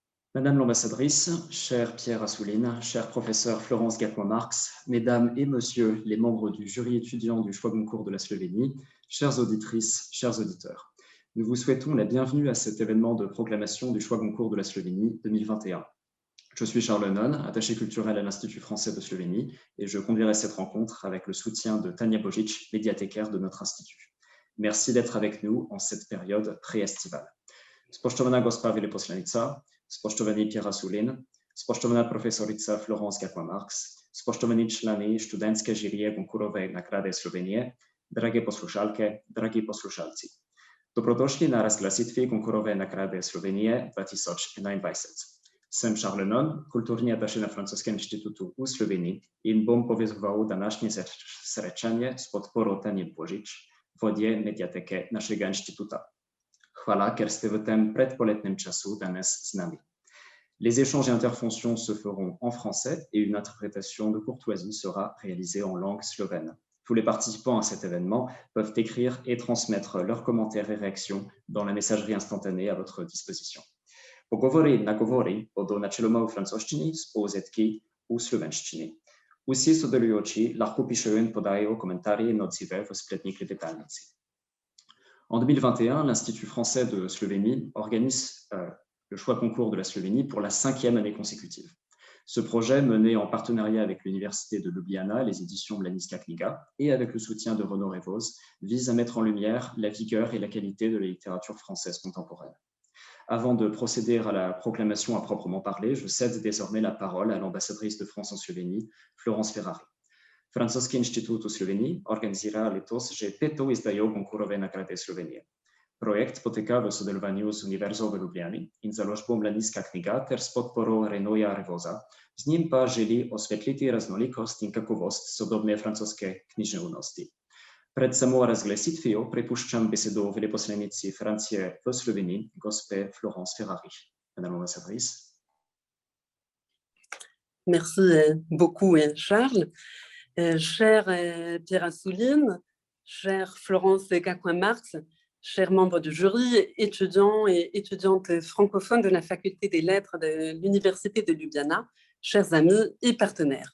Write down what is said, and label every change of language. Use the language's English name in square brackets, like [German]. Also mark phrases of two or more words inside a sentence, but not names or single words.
[French] Madame l'ambassadrice, chère Pierre Assouline, cher professeur Florence Gapoin-Marx, mesdames et messieurs les membres du jury étudiant du choix Goncourt de la Slovénie, chères auditrices, chers auditeurs, nous vous souhaitons la bienvenue à cet événement de proclamation du choix Goncourt de la Slovénie 2021. Je suis Charles Non, attaché culturel à l'Institut français de Slovénie, et je conduirai cette rencontre avec le soutien de Tania Božič, médiathécaire de notre institut. Merci d'être avec nous en cette période pré-estivale. [Slovenian] Spoštovana gospa veleposlanica, spoštovani Pierre Assouline, spoštovana profesorica Florence Gapoin-Marx, spoštovani člani študentske žirije Goncourove nagrade Slovenije, drage poslušalke, dragi poslušalci. Dobrodošli na razglasitvi Goncourove nagrade Slovenije 2021. Sem Charles Non, kulturni attaché na Francuskem inštitutu v Sloveniji in bom povezoval današnje srečanje s podporo Tanje Božič, vodje mediateke našega inštituta. Hvala, ker ste v tem predpoletnem času danes z nami. [French] Les échanges et interventions se feront en français et une interprétation de courtoisie sera réalisée en langue slovène. Tous les participants à cet événement peuvent écrire et transmettre leurs commentaires et réactions dans la messagerie instantanée à votre disposition. [Slovenian] Pogovory na govory bodo načeloma v francoščini, spoluzetki v slovenščini. Vsi sodelujoči lahko pišejo in podajo komentarje in odzive v spletni klepetalnici. [French] En 2021, l'Institut français de Slovénie organise le choix Goncourt de la Slovénie pour la 5e année consécutive. Ce projet, mené en partenariat avec l'Université de Ljubljana, les éditions Mladinska knjiga, et avec le soutien de Renaud Révoz, vise à mettre en lumière la vigueur et la qualité de la littérature française contemporaine. Avant de procéder à la proclamation à proprement parler, je cède désormais la parole à l'ambassadrice de France en Slovénie, Florence Ferrari. [Slovenian] Francoski inštitut v Sloveniji organizira letos že 5. izdajo Goncourove nagrade Slovenije. Projekt poteka v sodelovanju z Univerzo v Ljubljani in založbo Mladinska knjiga ter s podporo Renouja Revoza. Z njim pa želi osvetliti raznolikost in kakovost sodobne francoske književnosti. Pred samo razglasitvijo prepuščam besedo veleposlanici Francije v Sloveniji, gospe Florence Ferrari. [French] Madame l'ambassadrice. Merci beaucoup, Charles. Cher Pierre Assouline, chère Florence Gapoin-Marx, chers membres du jury, étudiants et étudiantes francophones de la Faculté des Lettres de l'Université de Ljubljana, chers amis et partenaires.